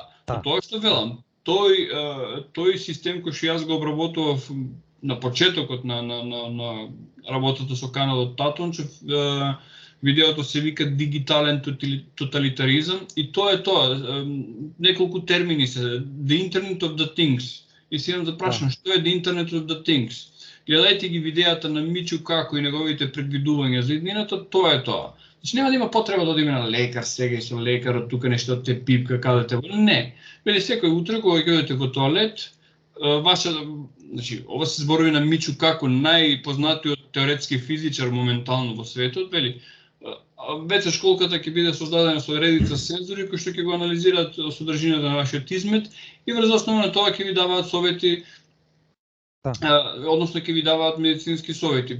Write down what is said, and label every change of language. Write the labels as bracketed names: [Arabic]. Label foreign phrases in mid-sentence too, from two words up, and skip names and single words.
[Macedonian] Тоа што велам, тој систем кој што јас го обработував на почетокот на работата со каналот Татунчев, видеото се вика дигитален тоталитаризам и тоа е тоа. Неколку термини се, [English] the Internet of the Things. [Macedonian] И си имам да прашам, што е [English] the Internet of the Things? [Macedonian] Гледајте ги видеата на Мичу Како и неговите предвидувања за иднината, тоа е тоа. Значи нема да има потреба да одиме на лекар сега и со лекарот тука нешто те пипка, кадете. Не. Вели секој утре кога ќе одите во тоалет, значи, ова се зборови на Мичу Како, најпознатиот теоретски физичар моментално во светот, вели, веќе школката ќе биде создадена со редица сензори кои што ќе го анализираат содржината на вашиот измет и врз основа на тоа ќе ви даваат совети, односно ќе ви даваат медицински совети.